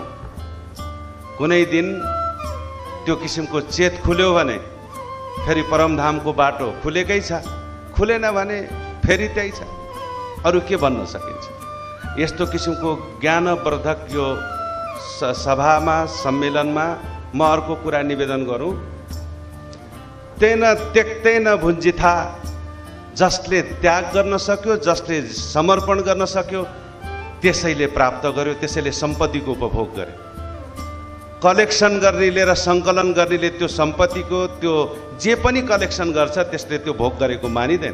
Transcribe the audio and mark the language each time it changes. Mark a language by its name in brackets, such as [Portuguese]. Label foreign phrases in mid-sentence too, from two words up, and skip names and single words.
[Nepali] कुनै दिन त्यो किसिमको चेत खुल्यो भने फेरि परमधामको बाटो खुलेकै छ, खुलेन भने फेरि त्यही छ। अरू के भन्न सकिन्छ? यस्तो किसिमको ज्ञानवर्धक यो सभामा, सम्मेलनमा म अर्को कुरा निवेदन गरौँ, [Sanskrit] तेन त्यक्तेन भुञ्जिथा, [Nepali] जसले त्याग गर्न सक्यो, जसले समर्पण गर्न सक्यो त्यसैले प्राप्त गर्यो, त्यसैले सम्पत्तिको उपभोग गर्यो। कलेक्सन गर्नेले र सङ्कलन गर्नेले त्यो सम्पत्तिको, त्यो जे पनि कलेक्सन गर्छ त्यसले त्यो भोग गरेको मानिँदैन।